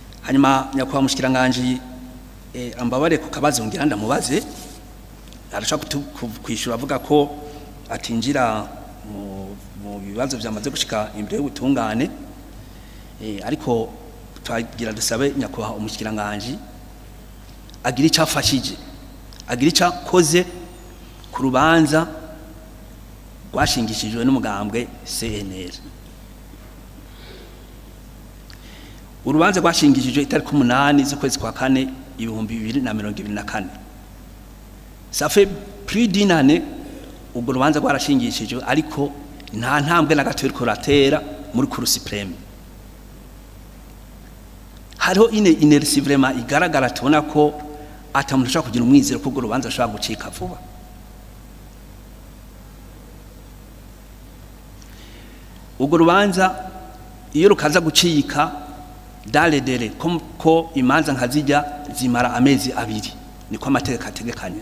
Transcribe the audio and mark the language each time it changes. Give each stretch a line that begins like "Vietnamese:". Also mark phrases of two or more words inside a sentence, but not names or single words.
Rundi: hanyuma nyakwa mushikiranganje ambabare ku kabazo ngira ndamubaze arashaka kwishura avuga ko atinjira mu bibazo byamaze gushika imbere y'ubutungane ariko twagira dusabe nyakwa umushikiranganje agira icafashije agira icakoze ku rubanza rwashingishijwe n'umugambwe CNL. Urubanza rwashingishijwe itariki 8 z'ukwezi kwa 4 2024.
French: Ça fait plus d'une année
Rundi: ubwo rubanza rwarashingishijwe ariko nta ntambwe na gato iriko ratera muri Cour suprême. Hariho
French: inertie vraiment
Rundi: igaragara tubona ko atamuntu ashaka kugira umwizero ko ubwo rubanza ashaka gucika vuba. Ubwo rubanza iyo rukaza gucika daledere ko imanza nkazijya zimara amezi 2 niko amategeko ategekanya.